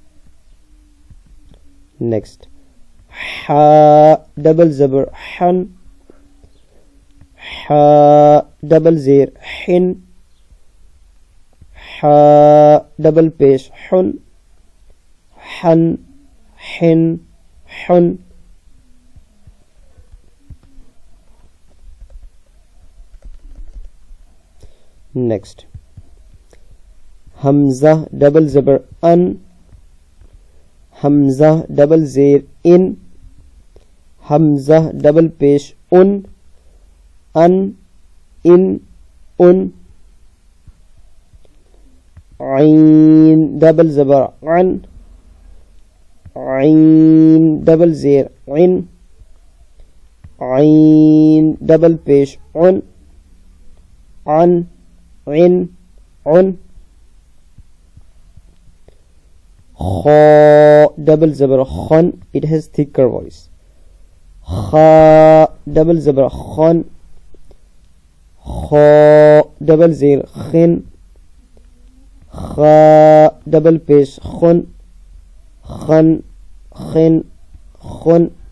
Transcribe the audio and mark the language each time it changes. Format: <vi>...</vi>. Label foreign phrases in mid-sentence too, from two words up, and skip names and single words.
<en>Next, ha double zabar han, ha double zir hin, ha double pesh hun, han hin hun. Next, hamza double zabar an, hamza double zir in, hamza double pesh un, an in un. ain double zabar an, ain double zir in, ain double pesh un, an in un. kha double zabar khan, it has thicker voice. kha double zabar khan, kha double zir khin, kha double pesh khun, khan khin khun.</en>